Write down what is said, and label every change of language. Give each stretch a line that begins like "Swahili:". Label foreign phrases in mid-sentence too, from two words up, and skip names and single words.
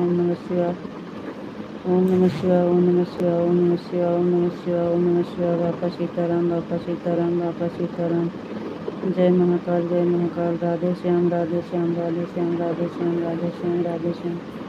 Sanskrit: ओम नमः शिवाय ओम नमः शिवाय ओम नमः शिवाय ओम नमः शिवाय ओम नमः शिवाय ओम नमः शिवाय।
Hindi: बापा सीताराम बापा सीताराम बापा सीताराम। जय महाकाल जय महाकाल। राधे श्याम राधे श्याम राधे श्याम राधे श्याम राधे श्याम राधे श्याम।